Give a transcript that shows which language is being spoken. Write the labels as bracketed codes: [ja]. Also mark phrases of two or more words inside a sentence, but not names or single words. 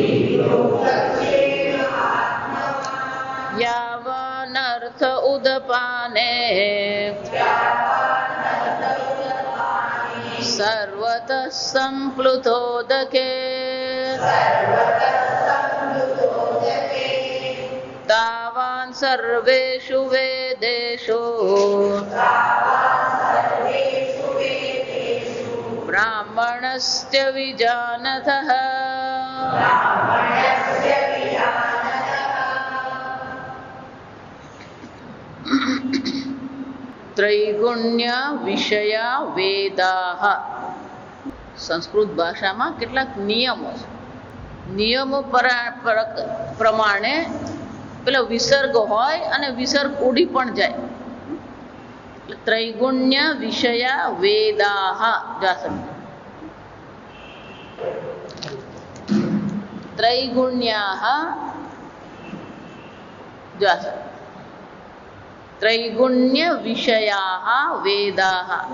[sa] यावानर्थ उदपाने सर्वतः सम्प्लुतोदके तावान् सर्वेषु वेदेषु ब्राह्मणस्य विजानतः। त्रैगुण्य विषया वेदाः [gu] संस्कृत ભાષામાં કેટલાક નિયમો છે. નિયમો પ્રમાણે પેલો વિસર્ગ હોય અને વિસર્ગ ઉડી પણ જાય. [sa] ત્રૈગુણ્ય વિષયા વેદાઃ જાસમ ત્રૈગુણ્યાઃ જાસમ ત્રૈગુણ્ય વિષયાઃ વેદાઃ.